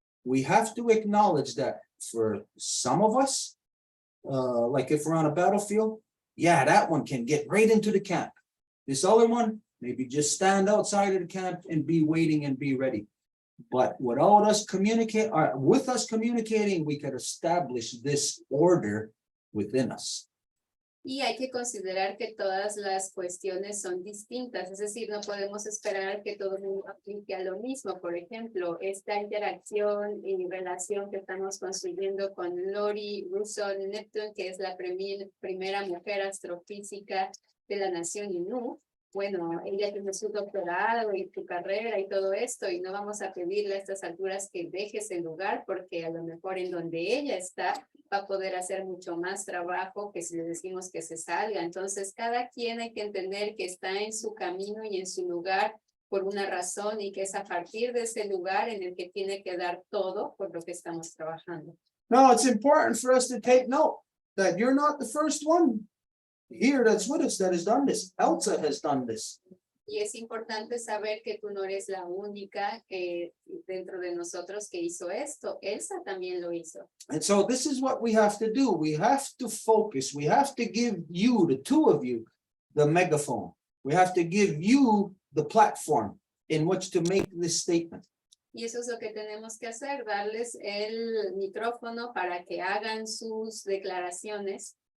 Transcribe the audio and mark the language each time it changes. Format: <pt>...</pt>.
<en>We have to acknowledge that for some of us, like if we're on a battlefield, yeah, that one can get right into the camp. This other one, maybe just stand outside of the camp and be waiting and be ready. But without us with us communicating, we can establish this order within us.</en> <es>Y hay que considerar que todas las cuestiones son distintas, es decir, no podemos esperar que todo el mundo aplique a lo mismo. Por ejemplo, esta interacción y relación que estamos construyendo con Lori Russo Neptune, que es la primera mujer astrofísica de la nación Innu. Bueno, ella tiene su doctorado y su carrera y todo esto, y no vamos a pedirle a estas alturas que deje ese lugar, porque a lo mejor en donde ella está va a poder hacer mucho más trabajo que si le decimos que se salga. Entonces, cada quien hay que entender que está en su camino y en su lugar por una razón, y que es a partir de ese lugar en el que tiene que dar todo por lo que estamos trabajando.</es> <en>No, it's important for us to take note that you're not the first one here that's with us that has done this. Elsa has done this.</en> <es>Y es importante saber que tú no eres la única dentro de nosotros que hizo esto. Elsa también lo hizo.</es> <en>And so this is what we have to do. We have to focus. We have to give you, the two of you, the megaphone. We have to give you the platform in which to make this statement.</en> <es>Y eso es lo que tenemos que hacer, darles el micrófono para que hagan sus declaraciones.</es>